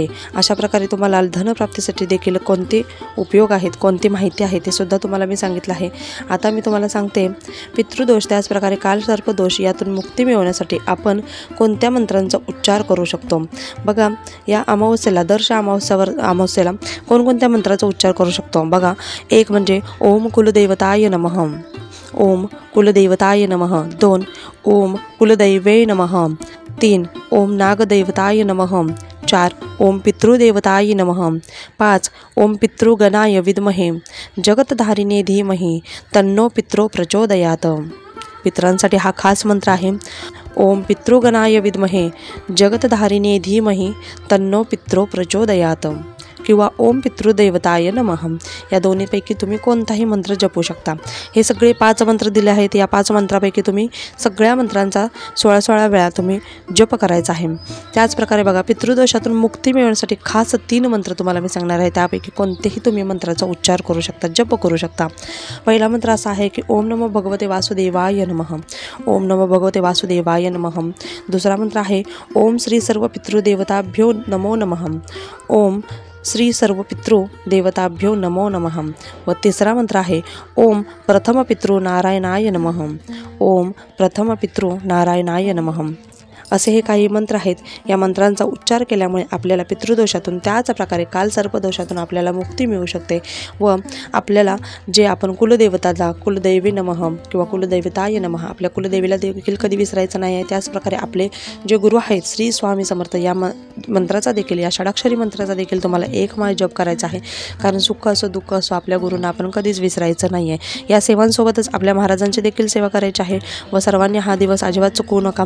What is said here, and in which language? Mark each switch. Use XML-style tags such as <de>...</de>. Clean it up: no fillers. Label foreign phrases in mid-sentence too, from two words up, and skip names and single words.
<mr>अशा प्रकारे तुम्हाला धनप्राप्तीसाठी देखील कोणते उपयोग आहेत, कोणती माहिती आहे ते सुद्धा तुम्हाला मी सांगितलं आहे। आता मी तुम्हाला सांगते पितृदोष त्याचप्रकारे कालसर्पदोष यातून मुक्ती मिळवण्यासाठी आपण कोणत्या मंत्रांचा उच्चार करू शकतो। बघा या अमावस्येला कोणकोणत्या मंत्राचा उच्चार करू शकतो। बघा एक म्हणजे</mr> <sa>ओम कुलदेवताय नमः, ओम कुलदेवताय नमः। 2 ओम कुलदैवे नमः। 3 ओम नागदैवताय नमः। 4 ओम पितृदेवताय नमः। 5 ओम पितृगणाय विद्महे जगतधारिणे धीमहि तन्नो पितरो प्रचोदयात।</sa> <mr>पितरांसाठी हा खास मंत्र आहे।</mr> <sa>ओम पितृगणाय विद्महे जगतधारिणे धीमहि तन्नो पितरो प्रचोदयात किंवा ओम पितृदेवताय नमः।</sa> <mr>या दोन्हीपैकी तुम्ही कोणताही मंत्र जपू शकता। हे सगळे 5 मंत्र दिले आहेत। या 5 मंत्रापैकी तुम्ही सगळ्या मंत्रांचा 16 वेळा तुम्ही जप करायचा आहे। त्याचप्रकारे बघा पितृदोषातून मुक्ती मिळवण्यासाठी खास 3 मंत्र तुम्हाला मी सांगणार आहे। त्यापैकी कोणतेही तुम्ही मंत्राचा उच्चार करू शकता, जप करू शकता। पहिला मंत्र असा आहे की</mr> <sa>ओम नमो भगवते वासुदेवाय नमः, ओम नमो भगवते वासुदेवाय नमः।</sa> <mr>दुसरा मंत्र आहे</mr> <sa>ओम श्री सर्व पितृदेवताभ्यो नमो नमः, ओम श्री सर्व पितृ देवताभ्यो नमो नमः।</sa> <mr>व तिसरा मंत्र आहे</mr> <sa>ओम प्रथम पितृ नारायणाय नमः, ओम प्रथम पितृ नारायणाय नमः।</sa> <mr>असे हे काही मंत्र आहेत। या मंत्रांचा उच्चार केल्यामुळे आपल्याला पितृदोषातून त्याच प्रकारे कालसर्पदोषातून आपल्याला मुक्ती मिळू शकते व आपल्याला जे आपण कुलदेवताला</mr> <sa>कुलदैवी नमः</sa> <mr>किंवा</mr> <sa>कुलदैवताय नमः</sa> <mr>आपल्या कुलदेवीला देखील कधी विसरायचं नाही आहे। त्याचप्रकारे आपले जे गुरु आहेत श्री स्वामी समर्थ या मंत्राचा देखील या षडाक्षरी मंत्राचा देखील तुम्हाला 1 माळ जप करायचा आहे। कारण सुख असो दुःख असो आपल्या गुरूंना आपण कधीच विसरायचं नाही आहे। या सेवांसोबतच आपल्या महाराजांची देखील सेवा करायची आहे व सर्वांनी हा दिवस अजिबात चुकवू नका।</mr>